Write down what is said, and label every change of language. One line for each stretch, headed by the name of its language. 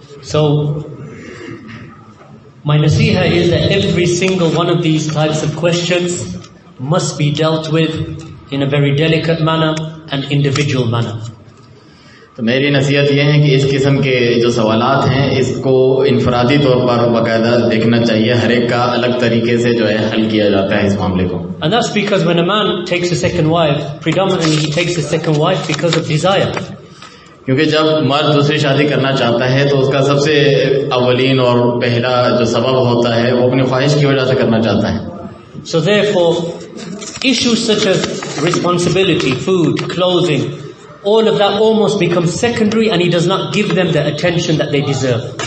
English: So, my nasiha is that every single one of these types of questions must be dealt with in a very delicate manner and individual manner.
Hindi: तो मेरी नसीहत ये है कि इस किस्म के जो सवालात हैं इसको इनफरादी तौर पर बाकायदा देखना चाहिए, हर एक का अलग तरीके से जो है हल किया जाता है इस मामले को.
English: And that's because when a man takes a second wife, predominantly he takes a second wife because of desire.
Hindi: क्योंकि जब मर्द दूसरी शादी करना चाहता है तो उसका सबसे अवलीन और पहला जो सबब होता है वो अपनी ख्वाहिश की वजह से करना चाहता है.
English: So therefore, issues such as responsibility, food, clothing, all of that almost becomes secondary, and he does not give them the attention that they deserve.